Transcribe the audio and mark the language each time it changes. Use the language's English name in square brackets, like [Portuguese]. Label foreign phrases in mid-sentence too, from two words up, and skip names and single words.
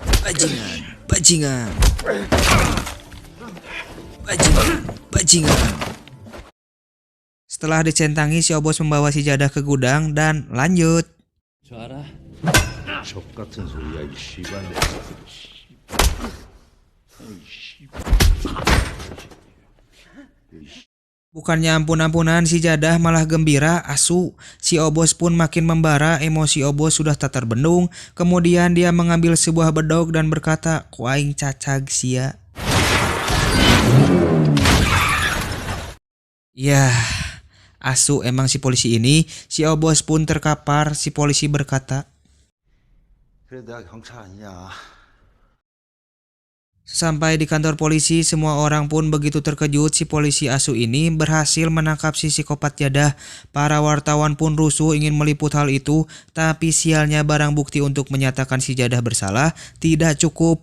[Indonesian] Bajingan, bajingan. Bajingan, bajingan. Setelah dicentangi, si Obos membawa si Jadah ke gudang dan lanjut. [Korean] 저 알아? 족 같은 소리야 이 씨발년. [Indonesian] Bukannya ampun-ampunan, si Jadah malah gembira, asu. Si Obos pun makin membara, emosi Obos sudah tak terbendung. Kemudian dia mengambil sebuah bedog dan berkata, [Sundanese] "Ku aing cacag sia." [Indonesian] Yah, asu emang si polisi ini. Si Obos pun terkapar. Si polisi berkata, [Korean] 그래 내가 경찰 아니냐. [Indonesian] sampai di kantor polisi, semua orang pun begitu terkejut. Si polisi asu ini berhasil menangkap si psikopat Jadah. Para wartawan pun rusuh ingin meliput hal itu, tapi sialnya barang bukti untuk menyatakan si Jadah bersalah tidak cukup.